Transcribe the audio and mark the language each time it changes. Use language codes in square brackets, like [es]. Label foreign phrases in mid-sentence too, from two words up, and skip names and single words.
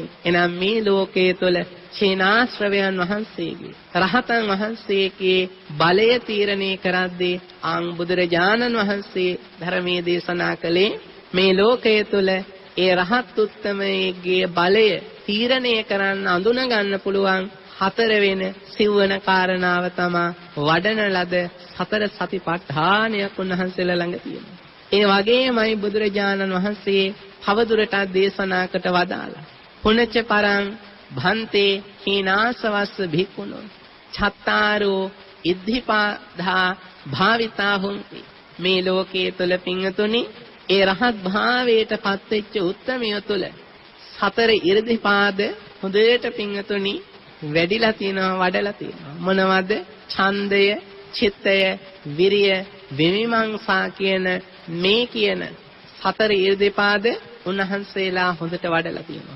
[si] එහෙනම් මේ ලෝකයේ තුල චේනාශ්‍රවයන් වහන්සේගේ රහතන් වහන්සේගේ බලය තීරණය කරද්දී ආන් බුදුරජාණන් වහන්සේ ධර්මයේ දේශනා කළේ මේ ලෝකයේ තුල ඒ රහත් උත්තමයේගේ බලය තීරණය කරන්න අඳුන ගන්න පුළුවන් හතර වෙන සිව්වන කාරණාව තමයි වඩන ලද සතර සතිපට්ඨානයක් උන්වහන්සේලා ළඟ තියෙනවා. ඒ වගේමයි බුදුරජාණන් වහන්සේ තවදුරටත් දේශනාකට වදාලා [pi] පුනච්ච පරං භන්තේ හීනාසවස්ස භික්ඛුනෝ චත්තාරෝ ඉද්ධිපාදා භාවිතා හොಂತಿ. [si] මේ ලෝකයේ තුල පිංතුනි ඒ රහත් භාවයට පත්වෙච්ච උත්තමය තුල සතර ඉර්ධිපාද හොඳට පිංතුනි වැඩිලා තියෙනවා වඩලා තියෙනවා. මොනවද? ඡන්දය, චිත්තය, විරිය, විමිමංසා කියන මේ කියන සතර ඉර්ධිපාද උන්වහන්සේලා හොඳට වඩලා තියෙනවා.